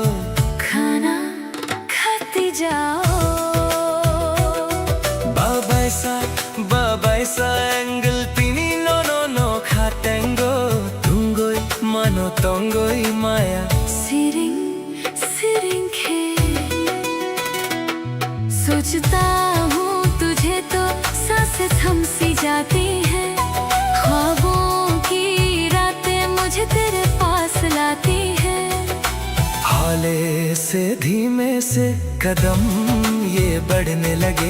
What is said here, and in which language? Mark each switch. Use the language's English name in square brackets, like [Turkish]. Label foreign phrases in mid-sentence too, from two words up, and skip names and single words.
[Hindi] खाना खाती जाओ [Kok Borok] Babay sa angle Tini no khatengo Tungoy mano tongoy maya सिरिंग सिरिंग खे [Hindi] सोचता हूँ तुझे तो सांसें थम सी जाती है ख्वाबों की रातें मुझे तेरे पास लाती है हौले से धीमे से कदम ये बढ़ने लगे